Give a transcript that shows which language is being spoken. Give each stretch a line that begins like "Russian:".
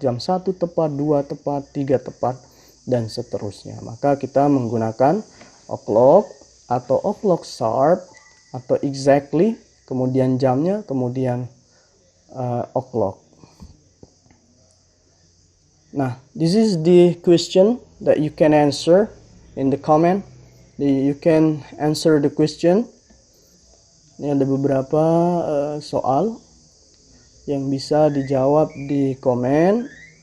Indonesian: Jam 1 tepat, 2 tepat, 3 tepat, dan seterusnya. Maka kita menggunakan o'clock atau o'clock sharp atau exactly, kemudian jamnya, kemudian o'clock.
English: Nah, this is the question that you can answer in the comment. You can answer the question.
Indonesian: Ini ada beberapa soal yang bisa dijawab di komen.